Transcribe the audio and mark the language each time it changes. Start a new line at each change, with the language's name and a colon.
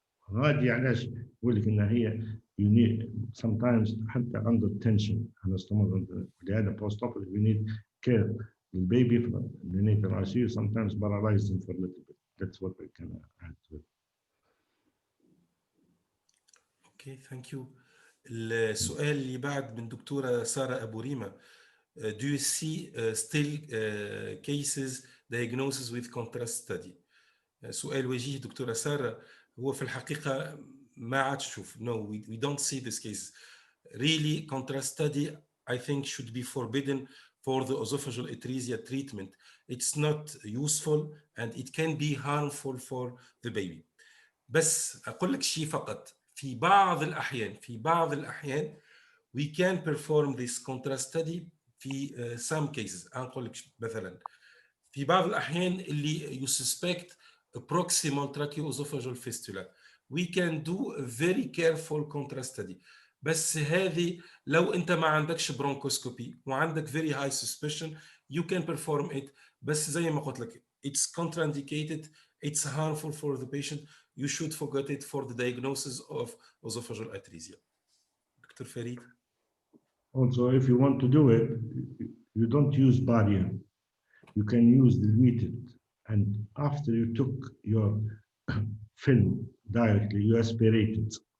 Arabic: هذه علاش بقول لك انها هي
English: you need sometimes
Arabic: حتى
English: under tension anastomosis. ولهذا post operative we need care. The baby from the natal ICU sometimes paralyzed him for a little bit. That's what I can add to it. Okay, thank you.
Arabic: السؤال اللي بعد من دكتورة سارة أبو ريمة.
English: Do you see still cases diagnosis with contrast study?
Arabic: سؤال وجيه دكتورة سارة. هو في الحقيقة ما عاد تشوف.
English: No, we don't see this case. Really, contrast study I think should be forbidden for the esophageal atresia treatment. It's not useful and it can be harmful for the baby.
Arabic: بس أقول لك شيء فقط. في بعض الأحيان
English: we can perform this contrast study في some cases.
Arabic: أقول لك مثلا في بعض الأحيان اللي
English: you suspect a proximal tracheoesophageal fistula, we can do a very careful contrast study.
Arabic: بس هذه لو انت ما عندكش برونكوسكوبي وعندك
English: very high suspicion you can perform it.
Arabic: بس زي ما قلت لك
English: it's contraindicated, it's harmful for the patient, you should forget it for the diagnosis of esophageal atresia. Dr. Farid? Also, if you want to do it, you don't use barrier. You can use diluted, and after you took your film directly, you aspirate it.